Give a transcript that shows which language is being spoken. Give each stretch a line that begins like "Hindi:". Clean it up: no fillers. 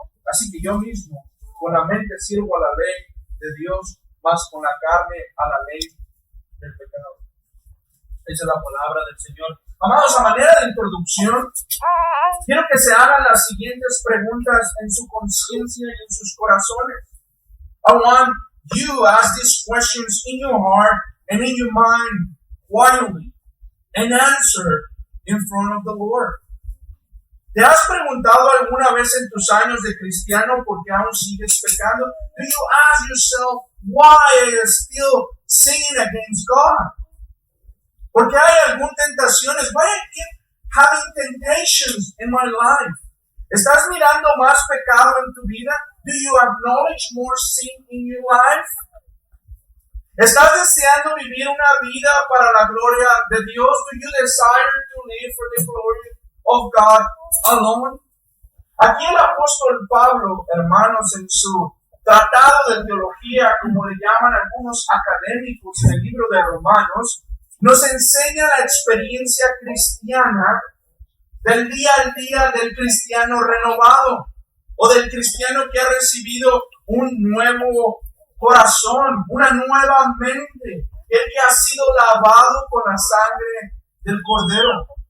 Spanish: Así que yo mismo, con la mente sirvo a la ley de Dios, mas con la carne a la ley del pecado. Esa es la palabra del Señor. Amados, a manera de introducción, quiero que se hagan las siguientes preguntas en su conciencia y en sus corazones.
English: I want you to ask these questions in your heart and in your mind quietly and answer in front of the Lord.
Spanish: ¿Te has preguntado alguna vez en tus años de cristiano por qué aún sigues pecando?
English: Do you ask yourself why are you still sinning against God?
Spanish: Porque hay algunas tentaciones.
English: Why I keep having temptations in my life?
Spanish: ¿Estás mirando más pecado en tu vida?
English: Do you acknowledge more sin in your life?
Spanish: ¿Estás deseando vivir una vida para la gloria de Dios?
English: Do you desire to live for the glory of God alone?
Spanish: Aquí el apóstol Pablo, hermanos, en su tratado de teología, como le llaman algunos académicos en el libro de Romanos, nos enseña la experiencia cristiana del día al día del cristiano renovado o del cristiano que ha recibido un nuevo corazón, una nueva mente, el que ha sido lavado con la sangre del Cordero.